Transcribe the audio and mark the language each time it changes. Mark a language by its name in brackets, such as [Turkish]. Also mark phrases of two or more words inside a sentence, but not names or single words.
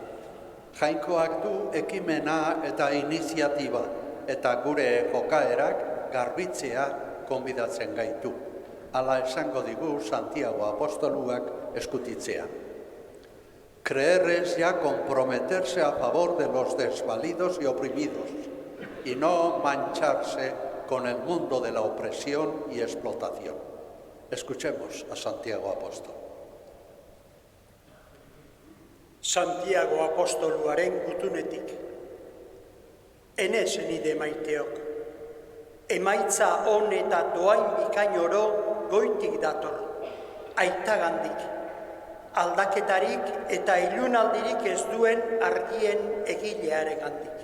[Basque] Jainkoak du ekimena eta iniziatiba, eta gure jokaerak garbitzea konbidatzen gaitu. Hala esango digu Santiago apostoluak eskutitzea. [Spanish] Creer es ya comprometerse a favor de los desvalidos y oprimidos y no mancharse con el mundo de la opresión y explotación. Escuchemos a Santiago Apóstol. [Basque] Santiago apostoluaren gutunetik. Enez nide maiteok, emaitza on eta doain bikain oro goitik dator, aitagandik, aldaketarik eta ilunaldirik ez duen argien egilearegandik.